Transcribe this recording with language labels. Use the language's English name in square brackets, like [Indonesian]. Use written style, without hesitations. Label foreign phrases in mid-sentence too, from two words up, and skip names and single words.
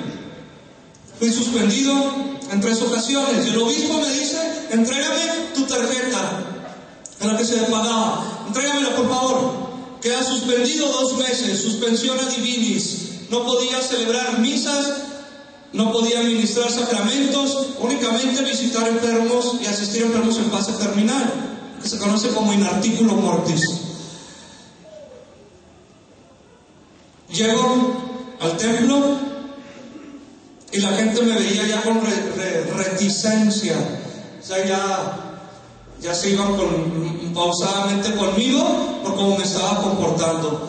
[Spanish] Fui suspendido en 3 ocasiones y el obispo me dice: entrégame tu tarjeta en la que se me pagaba, entrégamela por favor. Queda suspendido 2 meses, suspensión [Latin] ad divinis. [Spanish] No podía celebrar misas, no podía administrar sacramentos, únicamente visitar enfermos y asistir a enfermos en fase terminal, que se conoce como [Latin] in articulo mortis. [Spanish] Llego al templo y la gente me veía ya con reticencia, o sea, ya se iban pausadamente conmigo por cómo me estaba comportando.